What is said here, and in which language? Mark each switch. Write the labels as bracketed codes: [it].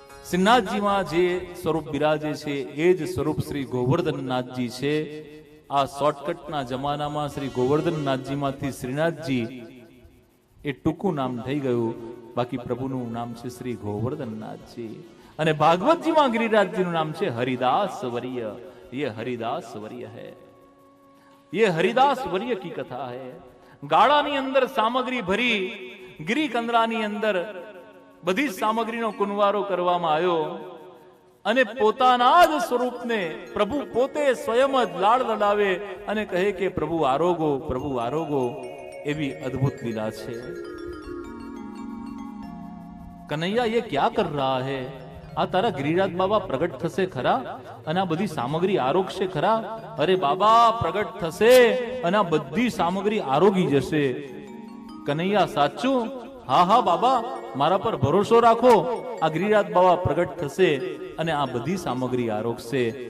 [gu] શ્રીનાથજીમાં જે સ્વરૂપ બિરાજે છે એ જ સ્વરૂપ શ્રી ગોવર્ધનનાથજી છે. આ શોર્ટકટના જમાનામાં શ્રી ગોવર્ધનનાથજીમાંથી શ્રીનાથજી એ ટૂંકું નામ થઈ ગયું. બાકી પ્રભુનું નામ છે શ્રી ગોવર્ધનનાથજી. અને ભાગવતજીમાં ગિરિરાજજીનું નામ છે હરિદાસ વર્ય. [hi] ये हरिदास वर्य है, ये हरिदास वर्य की कथा है. [gu] ગાળાની અંદર સામગ્રી ભરી ગિરી કંદરાની અંદર બધી સામગ્રીનો કુંવારો કરવામાં આવ્યો અને પોતાના જ સ્વરૂપને પ્રભુ પોતે સ્વયં જ લાડ લડાવે અને કહે કે પ્રભુ આરોગો, પ્રભુ આરોગો. એવી અદ્ભુત લીલા છે. [hi] કનૈયા ये क्या कर रहा है? [gu] આ તારા ગિરિરાજ બાબા પ્રગટ થશે ખરા અને આ બધી સામગ્રી આરોગશે ખરા? અરે બાબા પ્રગટ થશે અને આ બધી સામગ્રી આરોગી જશે. કનૈયા સાચું? હા હા બાબા, મારા પર ભરોસો રાખો. આ ગિરિરાજ બાબા પ્રગટ થશે અને આ બધી સામગ્રી આરોગશે.